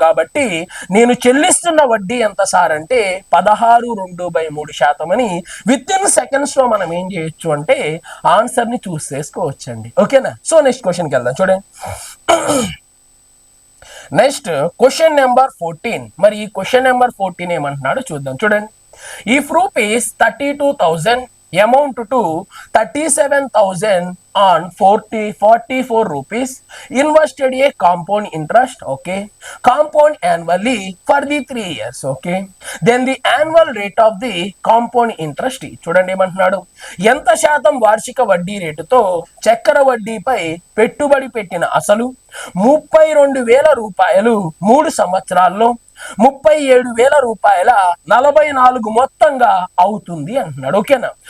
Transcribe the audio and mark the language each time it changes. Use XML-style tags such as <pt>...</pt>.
<te>కాబట్టి నేను చెల్లిస్తున్న వడ్డీ ఎంత సార్ అంటే 16 2/3% అని విత్ ఇన్ సెకండ్స్ లో మనం ఏం చేయొచ్చు అంటే ఆన్సర్ ని చూస్ చేసుకోవచ్చండి. ఓకేనా. సో నెక్స్ట్ క్వశ్చన్కి వెళ్దాం. చూడండి, నెక్స్ట్ క్వశ్చన్ నెంబర్ 14. మరి ఈ క్వశ్చన్ నెంబర్ 14 ఏమంటున్నాడు చూద్దాం.</te> <en>చూడండి, if rupees 32,000 amount to 37,000 on 44 rupees invested a compound interest, okay, compound annually for the 3 years, okay, then the annual rate of the compound interest.</en> <te>చూడండి ఏమంటున్నాడు, ఎంత శాతం వార్షిక వడ్డీ రేటుతో చక్కెర వడ్డీపై పెట్టుబడి పెట్టిన అసలు 32,000 రూపాయలు 3 సంవత్సరాల్లో 37,000 రూపాయల 44 మొత్తంగా అవుతుంది అంటున్నాడు. ఓకేనా.</te>